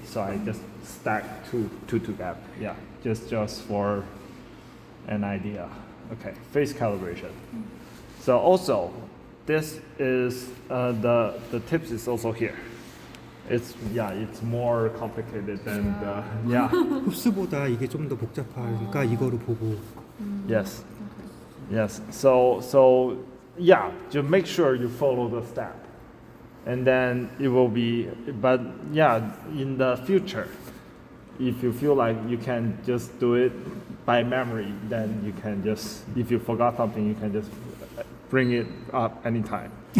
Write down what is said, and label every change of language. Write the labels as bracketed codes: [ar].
[en] So I just stack two together. Yeah, just for an idea. Okay, phase calibration. So also, this is the tips is also here. It's more complicated than the [ko] 흡수보다 이게 좀 더 복잡하니까 이거를 보고. [en] Yes. So just make sure you follow the step, and then it will be. But in the future, if you feel like you can just do it by memory, then you can just. If you forgot something, you can just bring it up anytime.